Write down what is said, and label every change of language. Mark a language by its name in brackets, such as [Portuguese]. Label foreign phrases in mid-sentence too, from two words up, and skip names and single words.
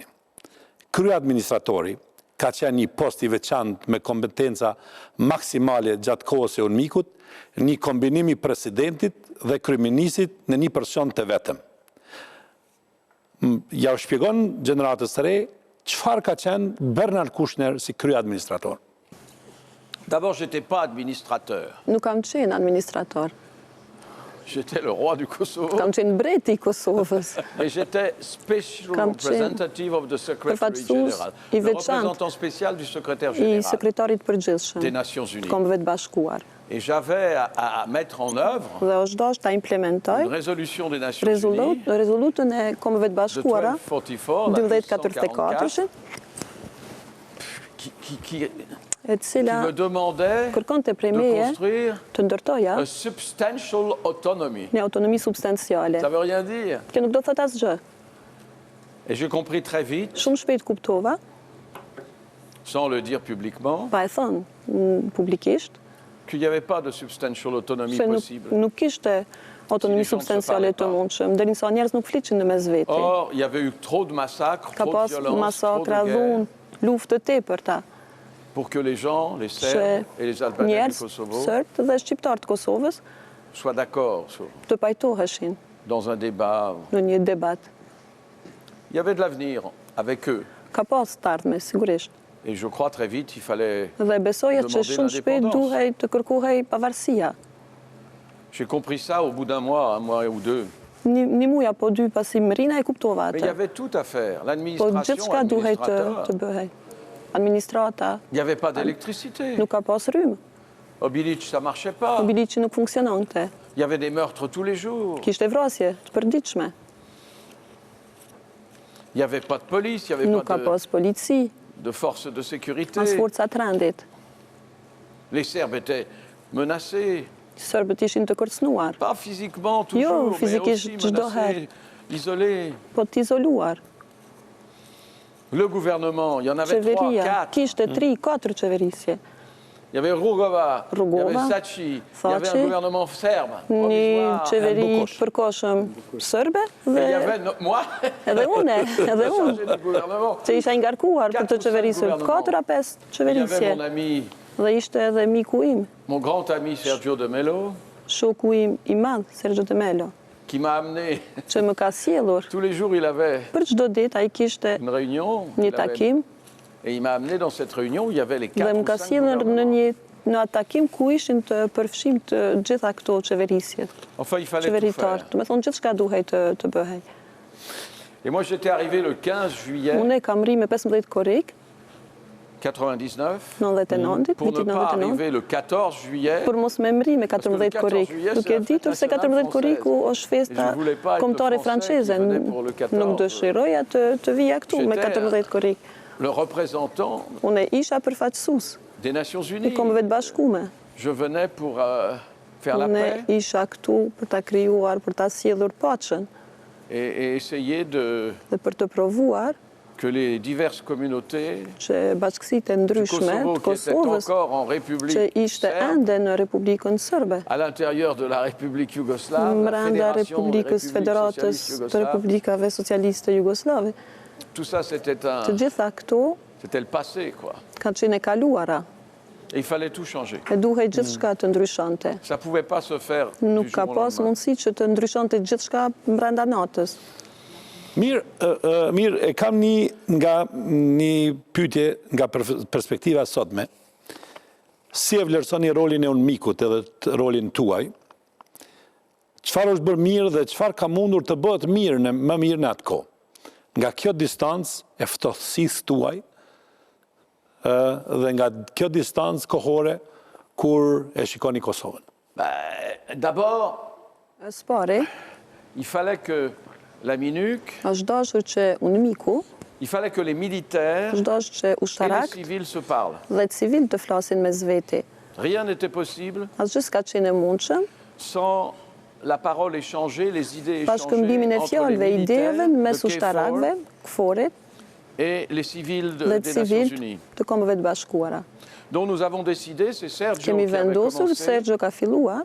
[Albanian] Krye administratori ka qenë një post i veçantë me kompetenca maksimale gjatë kohës e UNMIK-ut, një kombinim i presidentit dhe kryeministit në një person të vetëm. Ja u shpjegon gjeneratës së re çfarë ka qenë Bernard Kouchner si krye administrator. [French] D'abord, je n'étais pas administrateur. [Albanian] Nuk kam qenë administrator, [French] J'étais le roi du Kosovo. [Albanian] kam qenë breti i Kosovës. [French] Mais j'étais special [Albanian] Kam [English] representative of the Secretary [Albanian] përfaqësues [English] General. [Albanian] i [French] Le [Albanian] veçantë [French] représentant spécial du secrétaire [Albanian] I [French] général [Albanian] sekretarit përgjithshëm [French] des Nations [Albanian] të [French] Unies. [Albanian] Kombeve të Bashkuar. [French] Et j'avais à mettre en œuvre [Albanian] Dhe është dashur ta implementoj [French] une résolution des Nations Unies [Albanian] rezolutën e Kombeve të [French] de [Albanian] Bashkuara [French] 1244, la [Albanian] 1244 [French] qui [Albanian] e cila [French] me demandait [Albanian] kërkonte prej [French] de [Albanian] meje [French] construire [Albanian] të ndërtoja [English] a substantial autonomy. [Albanian] një autonomi substanciale. [French] Ça veut rien dire. [Albanian] Kjo nuk do të thotë asgjë. [French] Et j'ai compris très vite, [Albanian] Shumë shpejt kuptova, [French] sans le dire publiquement, [Albanian] pa e thënë publikisht, [French] qu'il n'y avait pas de [English] substantial autonomy [Albanian] se [French] possible. [Albanian] nuk kishte autonomi [French] Si les gens se [Albanian] substanciale [French] parlaient [Albanian] të [French] pas. [Albanian] mundshëm, deri sa njerëz nuk fliqin në mes veti. [French] Or, il y avait eu trop de massacres, [Albanian] Ka [French] trop de [Albanian] pas [French] violence, trop de [Albanian] masakra, [French] guerres, [Albanian] dhunë, luftë të tepërta. [French] pour que les gens, les [Albanian] Që [French] Serbes et les Albanais du [Albanian] njerëz, [French] Kosovo, [Albanian] sërbë dhe shqiptarë të Kosovës [French] soient d'accord [Albanian] të pajtoheshin [French] dans un débat. [Albanian] në një debat. [French] Il y avait de l'avenir avec eux. [Albanian] Ka pas të ardhme, sigurisht. [French] Et je crois très vite qu'il fallait... [Albanian] Dhe besoja që [French] Demander [Albanian] shumë shpejt [French] l'indépendance. [Albanian] duhej të kërkohej pavarësia. [French] J'ai compris ça au bout d'un mois, un mois ou deux. [Albanian] Një muaj apo dy pasi më rina e kuptova [French] Mais il y [Albanian] atë. [French] avait tout à faire. [Albanian] Po [French] L'administration, [Albanian] gjithçka duhej të [French] l'administrateur. [Albanian] bëhej. Administrata, [French] Il n'y avait pas d'électricité. [Albanian] nuk ka pas rrymë. [French] Au Bilic, ça ne marchait pas. [Albanian] Mobiliqi nuk funksiononte. [French] Il y avait des meurtres tous les jours. [Albanian] Kishte vrasje të përditshme. [French] Il n'y avait pas de police, il n'y avait [Albanian] Nuk ka [French] pas [Albanian] pas polici, [French] de forces de sécurité. [Albanian] as forcat rendit. [French] Les Serbes étaient menacés. [Albanian] Serbët ishin të kërcënuar, [French] Pas physiquement toujours, mais physiquement, aussi [Albanian] çdo herë. [French] menacés, isolés. [Albanian] po të izoluar. [French] Le gouvernement, il y en avait trois, [Albanian] Qeveria, [French] quatre. [Albanian] kishte 3-4 qeverisje. [French] Il y avait Rugova, il y [Albanian] Rugova, [French] avait Sachi, il y avait [Albanian] Sachi, [French] un gouvernement serbe, [Albanian] Një [French] provisoire. [Albanian] qeveri [French] Bukosh. [Albanian] të përkohshëm sërbe [French] Et il y [Albanian] dhe [French] avait moi, [Albanian] edhe une, edhe unë, [French] chargé du gouvernement. [Albanian] që isha ngarkuar për të [French] 4 [Albanian] qeverisur 4-5 [French] Il y avait [Albanian] qeverisje. [French] mon ami, [Albanian] Dhe ishte edhe miku im, [French] mon grand ami Sergio de Mello, [Albanian] shoku im i madh, Sergio de Mello, [French] qui m'a amené. [Albanian] që më ka sjellur. [French] Tous les jours, il avait [Albanian] Për çdo ditë ai kishte [French] une réunion. [Albanian] një [French] il avait- [Albanian] takim [French] Et il m'a amené dans cette réunion où il y avait les [Albanian] dhe [French] 4 [Albanian] më [French] ou [Albanian] ka [French] 5 [Albanian] sjellur [French] gouvernements. [Albanian] në atë takim ku ishin të përfshim të gjitha këto qeverisjet, [French] Enfin, il fallait tout [Albanian] qeveritar. [French] faire. [Albanian] Do të thonë gjithçka duhej të bëhej. [French] Et moi, j'étais arrivé le 15 juillet [Albanian] Unë kam rri me 15 korrik, [French] 99 [Albanian] 99, [French] pour ne [Albanian] vitit [French] pas [Albanian] 99. [French] arriver le 14 juillet. [Albanian] Për mos me mri me [French] Parce que [Albanian] 14 [French] le 14 [Albanian] korrik, [French] juillet, [Albanian] duke [French] c'est la [Albanian] ditur se [French] fête nationale [Albanian] 14 korriku është festa [French] Et je voulais pas être [Albanian] kombëtare [French] le Français [Albanian] franceze. [French] qui venait pour le 14. [Albanian] Nuk dëshiroja të vija këtu me [French] J'étais [Albanian] 14 korrik. [French] Le représentant [Albanian] Unë isha përfaqësues [French] des Nations [Albanian] i [French] Unies. [Albanian] Kombeve të Bashkuara. [French] Je venais pour faire la [Albanian] Unë [French] paix [Albanian] isha këtu për ta krijuar, për ta sjellur paqen [French] et essayer [Albanian] dhe për të provuar [French] que les diverses communautés [Albanian] që bashkësitë e [French] du [Albanian] ndryshme [French] Kosovo, [Albanian] të [French] qui étaient [Albanian] Kosovës, [French] encore en [Albanian] që [French] République [Albanian] ishte [French] serbe, [Albanian] ende në Republikën Sërbe, [French] à l'intérieur de la République yougoslave, la [Albanian] brenda [French] Fédération [Albanian] Republikës [French] République [Albanian] Federatës [French] Socialiste [Albanian] të [French] Yougoslave, [Albanian] Republikave Socialiste Jugoslave. [French] tout ça c'était [Albanian] Të gjitha këto [French] c'était le passé, quoi. [Albanian] kanë qenë e kaluara [French] Et il fallait tout changer. [Albanian] e duhej gjithçka të ndryshonte. [French] Ça ne pouvait pas se faire du [Albanian] Nuk ka [French] jour au [Albanian] pas [French] lendemain. [Albanian] mundësi që të ndryshonte gjithçka brenda natës. Mirë, e kam një pyetje nga perspektiva sotme. Si e vlerësoni rolin e unë mikut edhe rolin tuaj? Çfarë është bërë mirë dhe çfarë ka mundur të bëhet më mirë në atë kohë? Nga kjo distancë e ftohtësisë tuaj dhe nga kjo distancë kohore kur e shikoni Kosovën. [French] D'abord, [Albanian] Së pari, [French] il fallait que la MINUC, [Albanian] është dashur që unë miku, [French] il fallait que les militaires [Albanian] është dashur që [French] et les [Albanian] ushtarak [French] civils se parlent. [Albanian] dhe të civil të flasin me zveti. [French] Rien n'était possible [Albanian] Asgjë s'ka qenë e mundshëm, [French] sans la parole échangée, les idées [Albanian] pa shkëmbimin [French] échangées [Albanian] e [French] entre [Albanian] fjalëve, [French] les [Albanian] ideve [French] militaires [Albanian] mes [French] de [Albanian] ushtarakëve, [French] KFOR [Albanian] KFOR-it [French] et les civils [Albanian] dhe të [French] des Nations [Albanian] civilt [French] Unies. [Albanian] të Kombeve të Bashkuara. [French] Donc nous avons décidé, c'est Sergio [Albanian] Kemi [French] qui avait [Albanian] vendosur, [French] commencé, [Albanian] Sergio ka filluar,